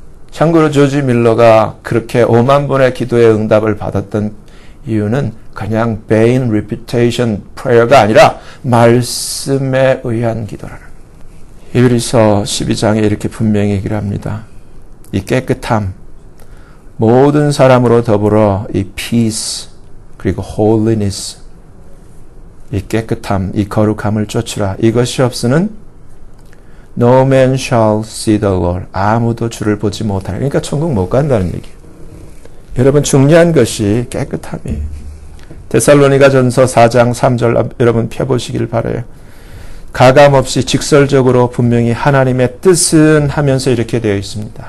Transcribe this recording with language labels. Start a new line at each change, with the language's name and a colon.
Korean: 참고로 조지 밀러가 그렇게 5만 번의 기도의 응답을 받았던 이유는 그냥
English: vain repetition prayer
Korean: 가 아니라 말씀에 의한 기도라는 거예요. 히브리서 12장에 이렇게 분명히 얘기를 합니다. 이 깨끗함, 모든 사람으로 더불어 이 peace 그리고 holiness, 이 깨끗함, 이 거룩함을 쫓으라. 이것이 없으는
English: no man shall see the Lord.
Korean: 아무도 주를 보지 못하라. 그러니까 천국 못 간다는 얘기예요. 여러분 중요한 것이 깨끗함이에요. 데살로니가전서 4장 3절 여러분 펴보시길 바라요. 가감없이 직설적으로 분명히 하나님의 뜻은 하면서 이렇게 되어 있습니다.